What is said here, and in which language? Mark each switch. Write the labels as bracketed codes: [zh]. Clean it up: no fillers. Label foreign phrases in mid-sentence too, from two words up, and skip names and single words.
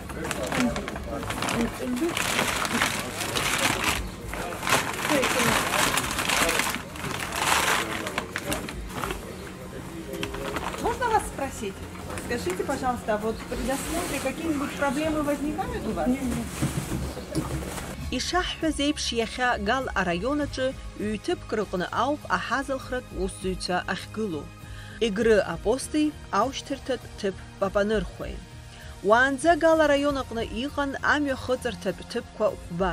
[ru] Можно вас спросить? Скажите, пожалуйста, вот при досмотре какие-нибудь проблемы возникают у вас? [ab] Ишаҳҳәаз еиԥш иахьа Гал араионаҿы ҩ-ҭыԥк рыҟны ауп аҳазалхратә усзуҩцәа ахьгылоу. Егры апости, аушьҭырҭатә ҭыԥ Папанырхәеи. Уаанӡа Гал араион аҟны иҟан амҩа хыҵырҭатә ҭыԥқәа ӷәба.